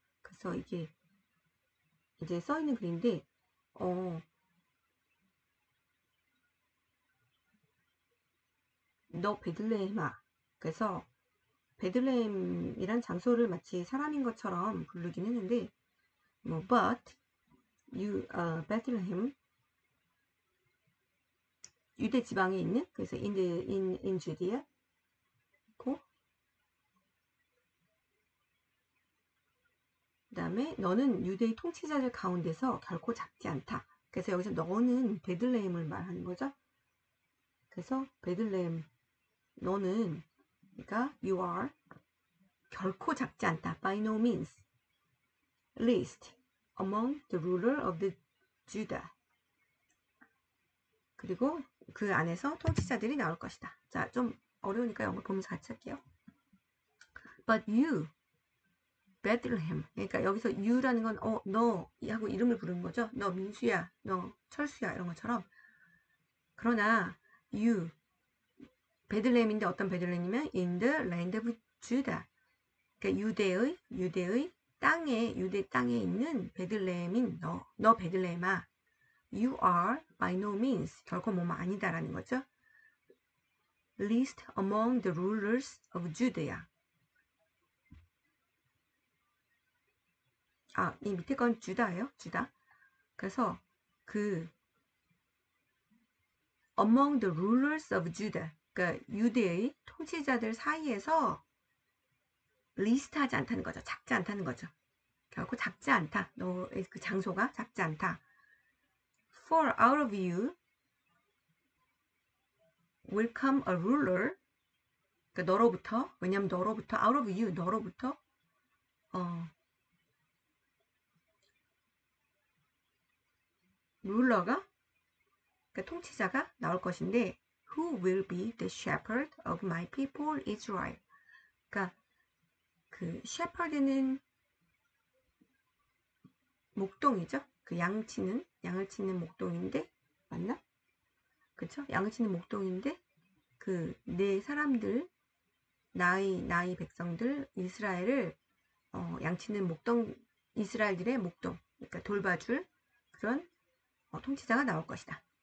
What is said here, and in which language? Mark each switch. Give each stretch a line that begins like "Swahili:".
Korean: 그래서 이게 이제 써있는 글인데 너 베들레헴아 그래서 베들레헴이란 장소를 마치 사람인 것처럼 부르긴 했는데
English: but Bethlehem
Korean: 유대 지방에 있는 그래서
English: in Judea
Korean: 그 다음에 너는 유대의 통치자들 가운데서 결코 작지 않다. 그래서 여기서 너는 베들레헴을 말하는 거죠. 그래서 베들레헴 너는 그러니까
English: you are
Korean: 결코 작지 않다.
English: By no means least among the ruler of the
Korean: 주다. 그리고 그 안에서 통치자들이 나올 것이다. 자, 좀 어려우니까 영어 보면서 같이 할게요.
English: But you, Bethlehem.
Korean: 그러니까 여기서 you라는 건 너 하고 이름을 부르는 거죠. 너 민수야, 너 철수야 이런 것처럼. 그러나 you, 베들레헴인데 어떤 베들레헴이면
English: in the land of Judah.
Korean: 그러니까 유대의 유대 땅에 있는 베들레헴인 너 베들레헴아.
English: You are by no means
Korean: 결코 아니다라는 거죠.
English: Least among the rulers of Judea.
Korean: 이 밑에 건 주다예요. 주다. 그래서 그
English: among the rulers of Judah.
Korean: 그러니까 유대의 통치자들 사이에서 리스트하지 않다는 거죠. 작지 않다는 거죠. 결코 작지 않다. 너의 그 장소가 작지 않다.
English: For out of you will come a ruler.
Korean: 그러니까 너로부터, 왜냐면 너로부터
English: out of you,
Korean: 너로부터 룰러가, 그러니까 통치자가 나올 것인데
English: who will be the shepherd of my people Israel.
Korean: 그러니까 그 shepherd는 목동이죠. 그 양을 치는 목동인데 맞나? 그쵸? 양을 치는 목동인데 그 내 사람들 나의 백성들 이스라엘을 양치는 목동 이스라엘들의 목동 그러니까 돌봐줄 그런 통치자가 나올 것이다.